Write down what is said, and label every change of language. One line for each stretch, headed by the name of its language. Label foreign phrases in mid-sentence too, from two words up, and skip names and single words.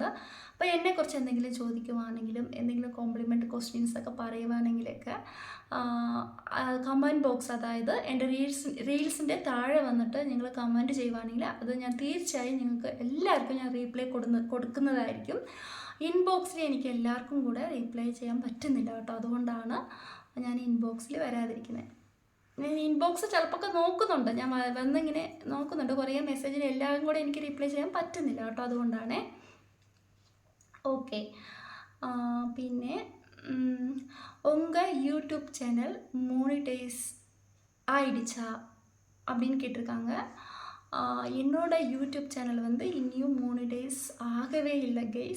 Malayalam: അപ്പോൾ എന്നെക്കുറിച്ച് എന്തെങ്കിലും ചോദിക്കുവാണെങ്കിലും എന്തെങ്കിലും കോംപ്ലിമെൻ്റ് ക്വസ്റ്റ്യൻസൊക്കെ പറയുവാണെങ്കിലൊക്കെ കമൻറ്റ് ബോക്സ്, അതായത് എൻ്റെ റീൽസിൻ്റെ താഴെ വന്നിട്ട് നിങ്ങൾ കമൻറ്റ് ചെയ്യുവാണെങ്കിൽ അത് ഞാൻ തീർച്ചയായും നിങ്ങൾക്ക് എല്ലാവർക്കും ഞാൻ റീപ്ലൈ കൊടുക്കുന്നതായിരിക്കും. ഇൻബോക്സിൽ എനിക്ക് എല്ലാവർക്കും കൂടെ റീപ്ലൈ ചെയ്യാൻ പറ്റുന്നില്ല കേട്ടോ. അതുകൊണ്ടാണ് ഞാൻ ഇൻബോക്സിൽ വരാതിരിക്കുന്നത്. ഞാൻ ഇൻബോക്സ് ചിലപ്പോൾ നോക്കുന്നുണ്ട്, ഞാൻ വന്നിങ്ങനെ നോക്കുന്നുണ്ട്. കുറേ മെസ്സേജിന് എല്ലാം കൂടെ എനിക്ക് റീപ്ലൈ ചെയ്യാൻ പറ്റുന്നില്ല കേട്ടോ. അതുകൊണ്ടാണേ.
Tamil: ஓகே. പിന്നെ உங்கள் யூடியூப் சேனல் மோனிடைஸ் ஆயிடுச்சா அப்படின்னு கேட்டிருக்காங்க. என்னோட யூடியூப் சேனல் வந்து இன்னியும் மோனிடைஸ் ஆகவே இல்லை கைஸ்.